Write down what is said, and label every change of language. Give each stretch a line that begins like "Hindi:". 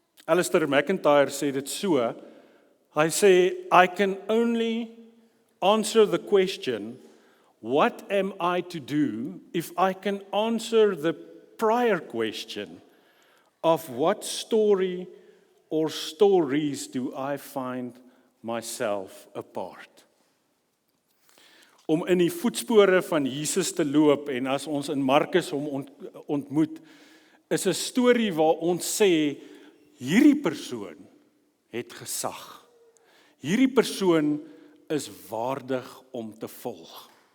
English: Alistair McIntyre
Afrikaans: sê dit so, hy sê,
English: I can only answer the question, what am I to do if I can answer the prior question of what story or stories do I find myself a part?
Afrikaans: Om in die voetspore van Jesus te loop, en as ons in Markus hom ontmoet, is 'n storie waar ons sê, hierdie persoon het gesag. Hierdie persoon is waardig om te volg.